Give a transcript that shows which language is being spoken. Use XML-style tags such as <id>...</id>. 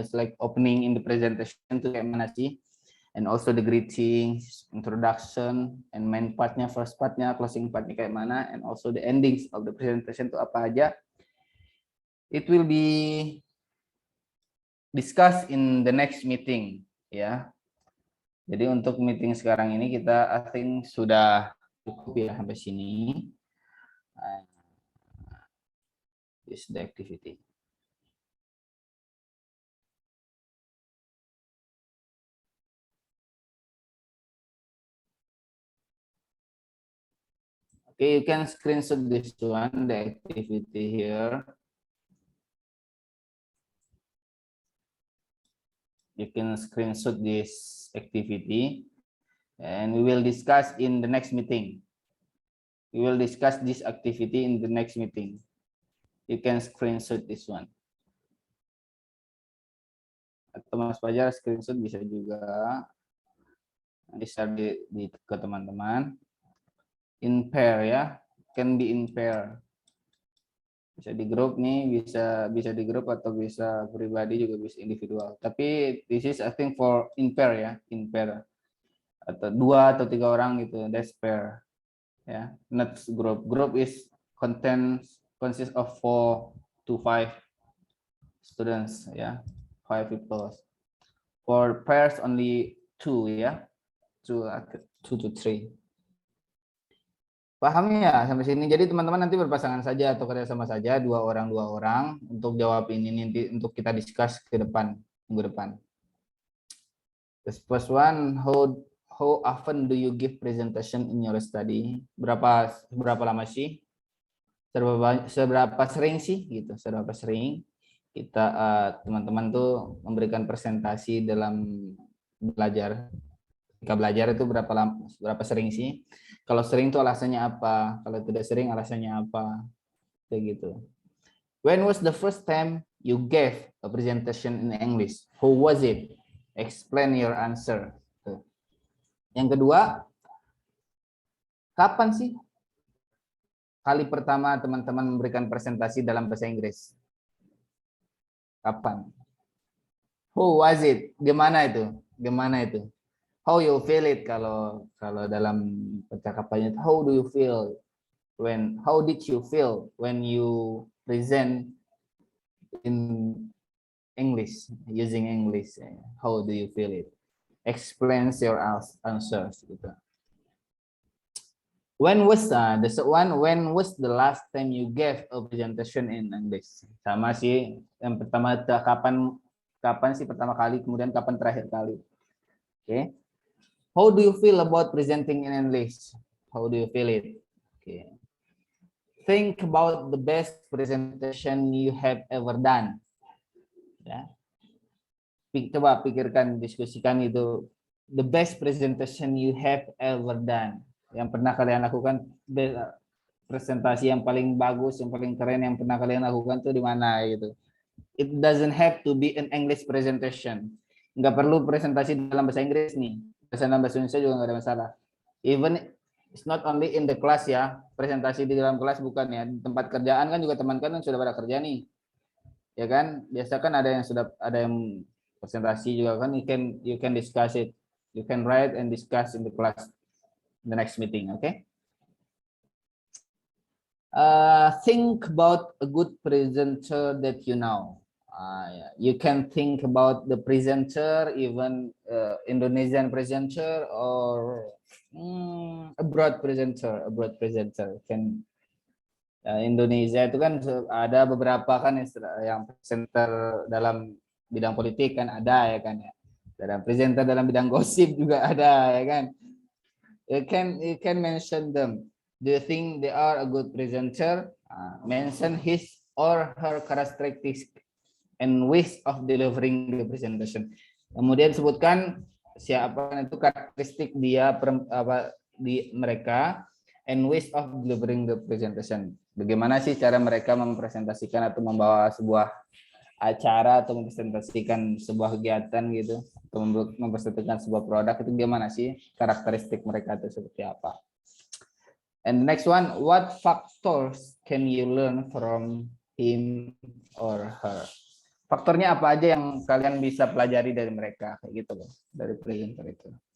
<en>It's like opening in the presentation to</en> <id>kayak mana sih,</id> <en>and also the greetings, introduction, and main partnya, first partnya, closing partnya</en> <id>kayak mana,</id> <en>and also the endings of the presentation</en> <id>itu apa aja.</id> <en>It will be discussed in the next meeting, ya.</en> <id>Jadi untuk meeting sekarang ini kita</id> <en>I think</en> <id>sudah cukup ya sampai sini.</id> <en>This is the activity. Okay, you can screenshot this one, the activity here. You can screenshot this activity and we will discuss in the next meeting. We will discuss this activity in the next meeting. You can screenshot this one.</en> <id>Atau Mas Fajar screenshot bisa juga. Bisa di ke teman-teman.</id> <en>In pair ya, can be in pair.</en> <id>Bisa di grup nih, bisa di grup atau bisa pribadi, juga bisa individual. Tapi</id> <en>this is I think for in pair ya, in pair.</en> <id>Atau 2 atau 3 orang gitu,</id> <en>that's pair. Ya, not group. Group is consists of 4 to 5 students ya, 5 people. For pairs only 2 ya, 2 to 3.</en> <id>Paham ya sampai sini? Jadi teman-teman nanti berpasangan saja atau kerjasama saja, dua orang untuk jawab ini nanti untuk kita discuss ke depan, minggu depan.</id> <en>The first one, how often do you give presentation in your study?</en> <id>Berapa lama sih? Seberapa sering sih gitu? Seberapa sering kita teman-teman tuh memberikan presentasi dalam belajar? Ketika belajar itu berapa sering sih? Kalau sering tuh alasannya apa? Kalau tidak sering alasannya apa? Kayak gitu.</id> <en>When was the first time you gave a presentation in English? Who was it? Explain your answer.</en> <id>Yang kedua, kapan sih kali pertama teman-teman memberikan presentasi dalam bahasa Inggris? Kapan?</id> <en>Who was it?</en> <id>Gimana itu? Gimana itu?</id> <en>How you feel it</en> <id>kalau dalam percakapannya?</id> <en>How do you feel how did you feel when you present in English, using English? How do you feel it? Explain your answers gitu. When was the last time you gave a presentation in English?</en> <id>Sama sih, yang pertama kapan sih pertama kali, kemudian kapan terakhir kali. Okay.</id> <en>How do you feel about presenting in English? How do you feel it? Okay. Think about the best presentation you have ever done.</en> <id>Ya. Coba pikirkan, diskusikan itu.</id> <en>The best presentation you have ever done.</en> <id>Yang pernah kalian lakukan, presentasi yang paling bagus, yang paling keren yang pernah kalian lakukan tuh di mana gitu.</id> <en>It doesn't have to be an English presentation.</en> <id>Nggak perlu presentasi dalam bahasa Inggris nih. Dalam bahasa Indonesia juga nggak ada masalah.</id> <en>Even it's not only in the class ya,</en> <id>presentasi di dalam kelas bukan ya. Di tempat kerjaan kan juga teman kan sudah pada kerja nih. Ya kan? Biasa kan ada yang presentasi juga kan,</id> <en>you can discuss it. You can write and discuss in the class, the next meeting, okay? Think about a good presenter that you know. You can think about the presenter, even Indonesian presenter or abroad presenter.</en> <id>Can Indonesia itu kan ada beberapa kan yang presenter dalam bidang politik kan ada ya kan ya. Dalam presenter dalam bidang gosip juga ada ya kan.</id> <en>You can mention them. Do you think they are a good presenter? Mention his or her characteristics and ways of delivering the presentation.</en> <id>Kemudian sebutkan siapa itu karakteristik dia di mereka</id> <en>and ways of delivering the presentation.</en> <id>Bagaimana sih cara mereka mempresentasikan atau membawa sebuah acara atau mempresentasikan sebuah kegiatan gitu, atau mempresentasikan sebuah produk itu gimana sih karakteristik mereka itu seperti apa.</id> <en>And the next one, what factors can you learn from him or her?</en> <id>Faktornya apa aja yang kalian bisa pelajari dari mereka kayak gitu loh, dari presenter itu.</id>